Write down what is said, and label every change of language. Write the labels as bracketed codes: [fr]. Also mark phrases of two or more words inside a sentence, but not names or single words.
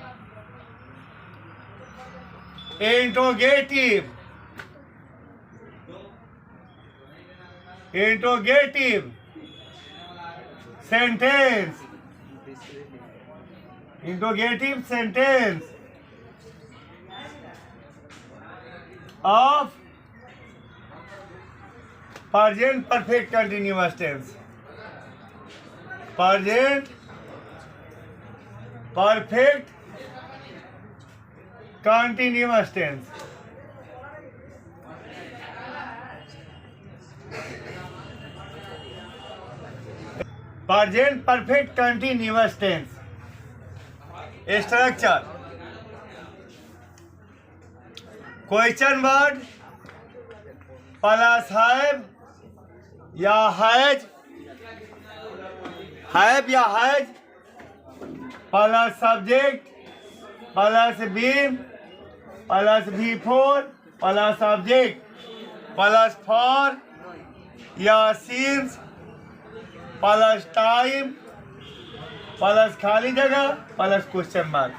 [en] interrogative, interrogative sentence, interrogative sentence of present perfect continuous tense, present perfect continuous tense, present perfect continuous tense structure, question word plus have या has, have या has plus subject plus been plus before plus object plus for या since plus time plus [hi] खाली जगह [en] plus question mark.